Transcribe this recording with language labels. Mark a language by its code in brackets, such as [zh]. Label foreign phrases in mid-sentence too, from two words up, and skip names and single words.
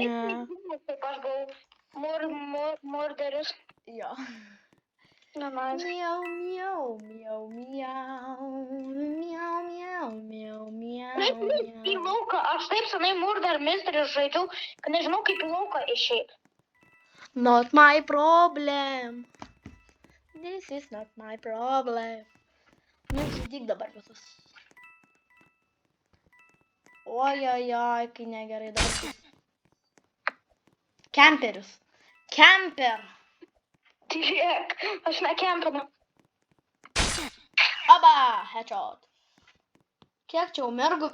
[lt] Taip, aš buvau murderis. Jo. Nice. Miau, miau, miau, miau. Miau, miau, miau, miau, Į miau. lauką, aš taip senai Murder Mystery žaidžiau, kad nežinau kaip į lauką išeiti. [en] Not my problem. This is not my problem. [lt] Nu, žudyk dabar visus. Ojojoj, kai negerai dabar bus. Kemperius. Kemper. Žiūrėk, aš nekempinu. Aba, headshot. Kiek čia jau mergų?